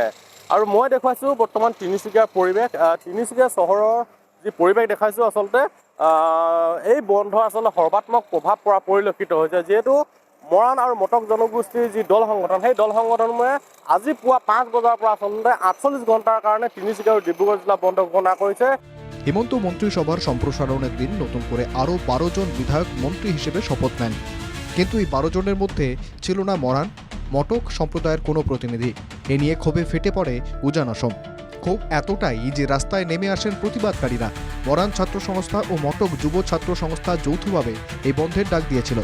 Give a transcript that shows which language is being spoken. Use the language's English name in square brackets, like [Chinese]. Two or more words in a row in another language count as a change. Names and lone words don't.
[Assamese] আৰু মই দেখুৱাইছোঁ বৰ্তমান তিনিচুকীয়াৰ পৰিৱেশ। তিনিচুকীয়া চহৰৰ যি পৰিৱেশ দেখাইছোঁ, আচলতে এই বন্ধ আচলতে সৰ্বাত্মক প্ৰভাৱ পৰা পৰিলক্ষিত হৈছে, যিহেতু মৰাণ আৰু মটক জনগোষ্ঠীৰ যি দল সংগঠন, সেই দল সংগঠনবোৰে আজি পুৱা 5 বজাৰ পৰা আচলতে 48 ঘণ্টাৰ কাৰণে তিনিচুকীয়া আৰু ডিব্ৰুগড় জিলা বন্ধ ঘোষণা কৰিছে। [Bangla] হেমন্ত মন্ত্রিসভার সম্প্রসারণের দিন নতুন করে আরও 12 জন বিধায়ক মন্ত্রী হিসেবে শপথ নেন, কিন্তু এই 12 জনের মধ্যে ছিল না মরান মটক সম্প্রদায়ের কোনো প্রতিনিধি। এ নিয়ে ক্ষোভে ফেটে পড়ে উজান অসম। ক্ষোভ এতটাই যে রাস্তায় নেমে আসেন প্রতিবাদকারীরা। মরান ছাত্র সংস্থা ও মটক যুব ছাত্র সংস্থা যৌথভাবে এই বন্ধের ডাক দিয়েছিল।